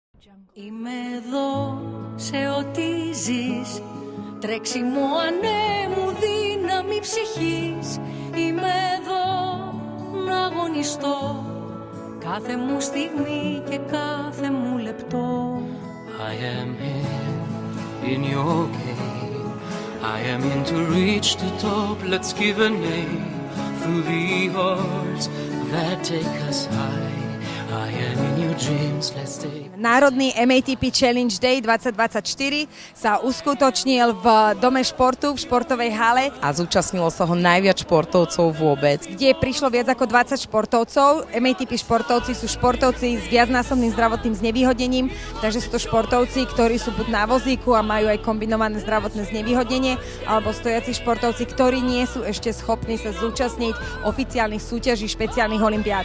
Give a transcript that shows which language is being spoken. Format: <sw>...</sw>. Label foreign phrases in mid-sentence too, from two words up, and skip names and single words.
<el>Είμαι εδώ σε ό,τι ζεις, τρέξιμο ανέμου, δύναμη ψυχής. Είμαι εδώ να αγωνιστώ κάθε μου στιγμή και κάθε μου λεπτό.</el> <en>I am here in your game. I am in to reach the top. Let's give a name through the hearts that take us high. I am in your dreams. Let's take.</en> <sk>Národný MATP Challenge Day 2024 sa uskutočnil v Dome športu, v športovej hale. A zúčastnilo sa ho najviac športovcov vôbec. Kde prišlo viac ako 20 športovcov. MATP športovci sú športovci s viacnásobným zdravotným znevýhodnením, takže sú to športovci, ktorí sú buď na vozíku a majú aj kombinované zdravotné znevýhodnenie, alebo stojaci športovci, ktorí nie sú ešte schopní sa zúčastniť oficiálnych súťaží špeciálnych olympiád.</sk>